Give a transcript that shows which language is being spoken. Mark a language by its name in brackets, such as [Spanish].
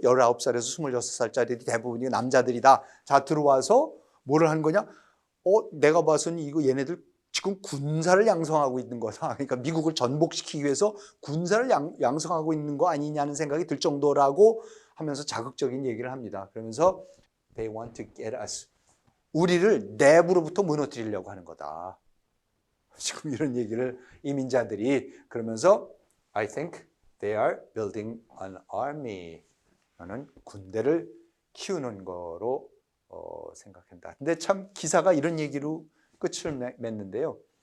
[Korean] 19살에서 26살짜리 대부분이 남자들이다. 자, 들어와서 뭐를 한 거냐? 내가 봐서는 이거 얘네들 지금 군사를 양성하고 있는 거다. 그러니까 미국을 전복시키기 위해서 군사를 양성하고 있는 거 아니냐는 생각이 들 정도라고 하면서 자극적인 얘기를 합니다. 그러면서 [English] They want to get us. [Korean] 우리를 내부로부터 무너뜨리려고 하는 거다. 지금 이런 얘기를 이민자들이 그러면서 [English] I think they are building an army. [Korean] 나는 군대를 키우는 거로 생각한다. 근데 참 기사가 이런 얘기로 끝을 맺는데요.